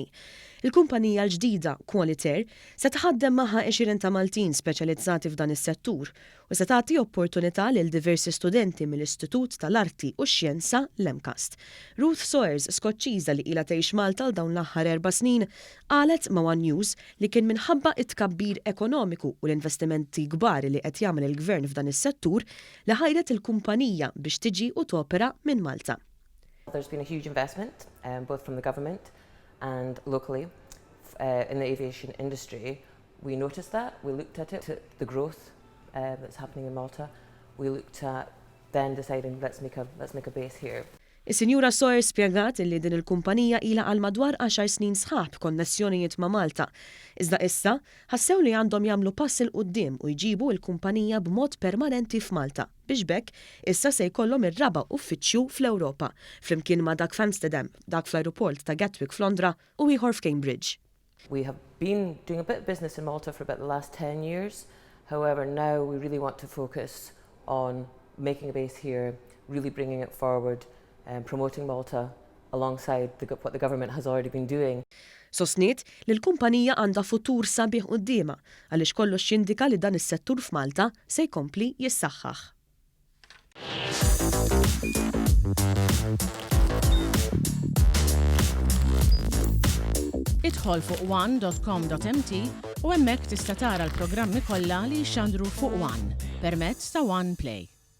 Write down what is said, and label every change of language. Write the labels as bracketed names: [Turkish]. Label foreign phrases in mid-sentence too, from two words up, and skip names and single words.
[Maltese] Il-kumpanija l-ġdida Qualitair se tħaddem magħha 20 ta' Maltin speċjalizzati f'dan is-settur u se tagħti opportunità lil diversi studenti mill-Istitut tal-Arti u x-Xjenza l-Emkast. Ruth Sawyers, Skoċċiża li ilha tgħix Malta l dawn l-aħħar 4 snin, qalet ma' One News li kien minħabba it-tkabbir ekonomiku u l-investimenti kbar li qed jagħmel il-Gvern f'dan is-settur li ħajret il-kumpanija biex tiġi u topera minn Malta. [English] There's been a huge investment, both from the government and locally in the aviation industry. We noticed that, we looked at it, the growth that's happening in Malta. We looked at then deciding let's make a base here. [Maltese] Is-Sinjura Sawyer spjegat li din il-kumpanija ilha għal madwar 10 snin sħab konnessjonijiet ma' Malta. Iżda issa ħassew li għandhom jagħmlu pass il quddiem u jġibu l-kumpanija b'mod permanenti f'Malta. Biex bekk issa se jkollhom ir-raba' uffiċċju fl-Ewropa, flimkien ma' dak f'Amsterdam, dak fl-Ajruport ta' Gatwick f'Londra u ieħor f'Cambridge. [English] We have been doing a bit of business in Malta for about the last 10 years. However, now we really want to focus on making a base here, really bringing it forward, and promoting Malta alongside what the government has already been doing. [Maltese] Sostniet li l-kumpanija għandha futur sabiħ qudiema għaliex kollox jindika li dan is-settur f'Malta se jkompli jissaħħaħ. Idħol fuq one.com.mt u hemmhekk tista' tara l-programmi kollha li jxandru fuq One permezz ta' One Play.